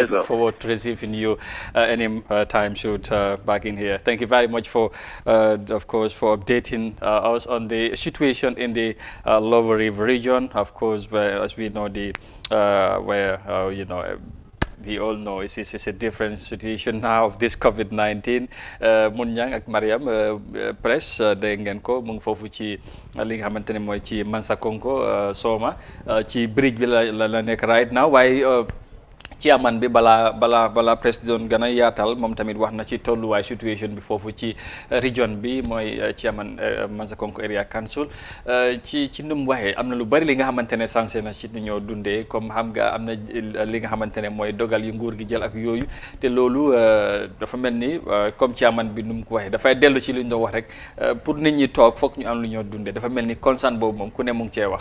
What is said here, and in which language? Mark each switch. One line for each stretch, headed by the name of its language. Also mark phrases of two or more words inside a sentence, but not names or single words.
English: Look forward to receiving you any time shoot back in here. Thank you very much for, of course, for updating us on the situation in the Lower River region. Of course, where, as we know, the you know, we all know it's a different situation now of this COVID-19.
Wolof: Munyang ak Mariam press dégg ngeen ko mu ngi foofu ci li nga xamante ne mooy ci Mansakonko Soma ci bridge bi la nekk
English: right now
Wolof: waaye chairman bi bala président gën a yaatal moom tamit wax na ci tolluwaay situation bi foofu ci region bi mooy chairman Mansakonko Area Council ci nu mu waxee am na lu bari li nga xamante ne sensé na ci ni ñoo dundee comme xam nga am na li nga xamante ne mooy dogal yu nguur gi jël ak yooyu te loolu dafa mel ni comme chairman bi nu mu ko waxee dafay dellu ci li ñu doon wax rek pour nit ñi toog foog ñu am lu ñoo dundee dafa mel ni concern boobu moom ku ne mu ngi cee wax.